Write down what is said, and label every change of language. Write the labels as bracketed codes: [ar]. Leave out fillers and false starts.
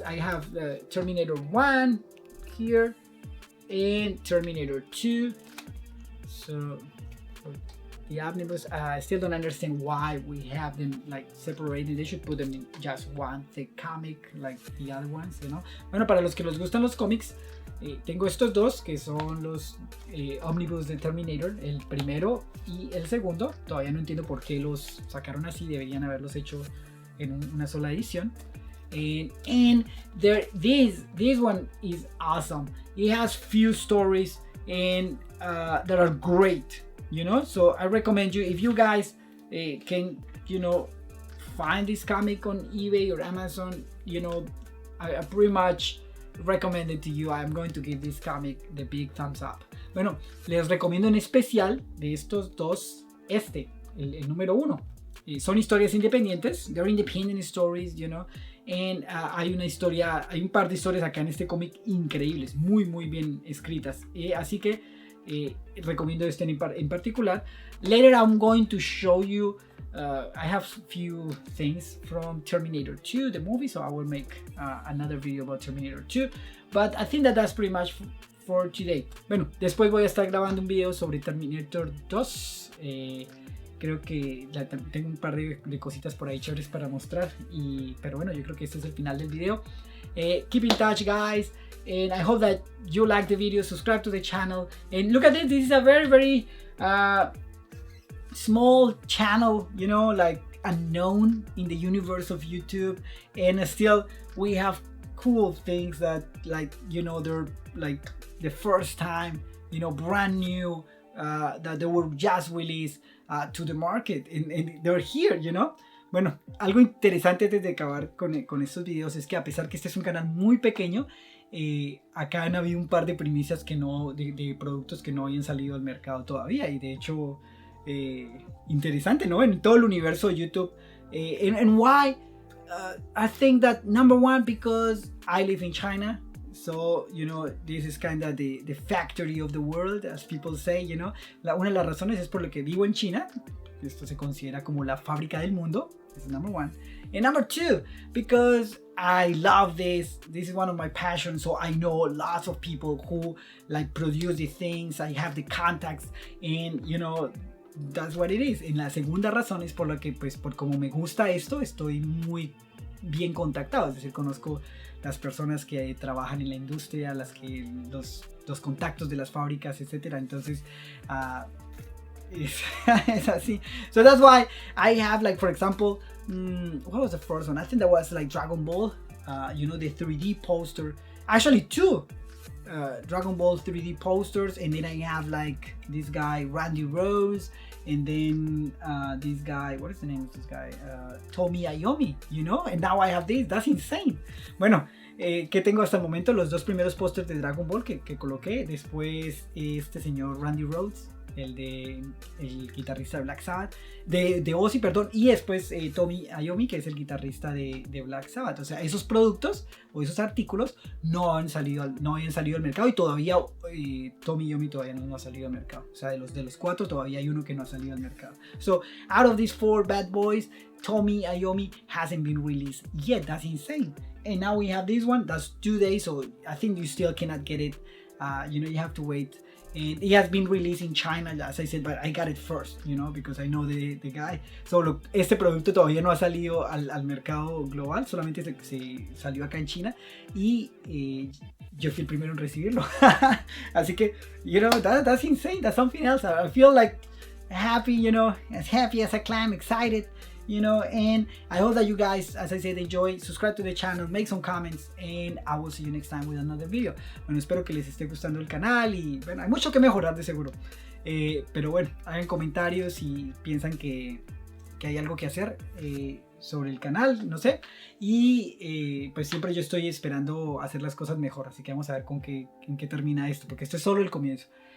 [en] I have Terminator 1 here and Terminator 2. So the omnibus, I still don't understand why we have them like separated. They should put them in just one thick comic like the other ones, you know. [es] Bueno, para los que les gustan los cómics, tengo estos dos que son los omnibus de Terminator, el primero y el segundo. Todavía no entiendo por qué los sacaron así, deberían haberlos hecho en una sola edición. [en] And this one is awesome. It has few stories and that are great, you know. So I recommend you, if you guys can, you know, find this comic on eBay or Amazon, you know, I pretty much recommend it to you. I'm going to give this comic the big thumbs up. [es] Bueno, les recomiendo en especial de estos dos el número 1. Son historias independientes, [en] they're independent stories, you know, and [es] hay un par de historias acá en este cómic increíbles, muy bien escritas, así que recomiendo este en particular. [en] Later I'm going to show you, I have few things from Terminator 2, the movie, so I will make another video about Terminator 2, but I think that's pretty much for today. [es] Bueno, después voy a estar grabando un video sobre Terminator 2, creo que tengo un par de cositas por ahí chéveres para mostrar, pero bueno, yo creo que este es el final del video. [en] Keep in touch, guys, and I hope that you like the video. Subscribe to the channel, and look at this. This is a very small channel, you know, like unknown in the universe of YouTube, and still we have cool things that, like, you know, they're like the first time, you know, brand new, that they were just released to the market, and they're here, you know. [es] Bueno, algo interesante antes de acabar con estos videos es que, a pesar que este es un canal muy pequeño, acá han habido un par de primicias de productos que no habían salido al mercado todavía, y de hecho interesante, ¿no? En todo el universo de YouTube. [en] And why? I think that number one, because I live in China. So, you know, this is kind of the factory of the world, as people say, you know. [es] Una de las razones es por lo que vivo en China. Esto se considera como la fábrica del mundo. [en] This is number one. And number two, because I love this. This is one of my passions. So I know lots of people who like produce the things. I have the contacts, and, you know, that's what it is. [es] En la segunda razón es por lo que, pues, por como me gusta esto, estoy muy bien contactado. Es decir, conozco las personas que trabajan en la industria, los contactos de las fábricas, etcétera. Entonces, [en] it's [es] así. [en] So that's why I have, like, for example, what was the first one? I think that was like Dragon Ball. you know, the 3D poster. Actually, two Dragon Ball 3D posters, and then I have like this guy Randy Rose, and then this guy, what is the name of this guy? Tomi Ayomi, you know, and now I have this. That's insane. [es] Bueno, que tengo hasta el momento los dos primeros pósters de Dragon Ball que coloqué. Después este señor Randy Rhoads, el guitarrista de Black Sabbath, de Ozzy, perdón, y después Tomi Ayomi, que es el guitarrista de Black Sabbath. O sea, esos productos o esos artículos no habían salido al mercado, y todavía Tomi Ayomi todavía no ha salido al mercado. O sea, de los cuatro todavía hay uno que no ha salido al mercado. [en] So, out of these 4 bad boys, Tomi Ayomi hasn't been released yet. That's insane. And now we have this one that's 2 days, so I think you still cannot get it. You know, you have to wait. And it has been released in China, as I said, but I got it first, you know, because I know the guy. [es] So, este producto todavía no ha salido al mercado global, solamente se salió acá en China, y yo fui el primero en recibirlo. Así que, [en] you know, that's insane. That's something else. I feel like happy, you know, as happy as I can, excited, you know, and I hope that you guys, as I said, enjoy. Subscribe to the channel, make some comments, and I will see you next time with another video. [es] Bueno, espero que les esté gustando el canal, y bueno, hay mucho que mejorar de seguro, pero bueno, hagan comentarios si piensan que hay algo que hacer sobre el canal, no sé, y pues siempre yo estoy esperando hacer las cosas mejor, así que vamos a ver en qué termina esto, porque esto es solo el comienzo.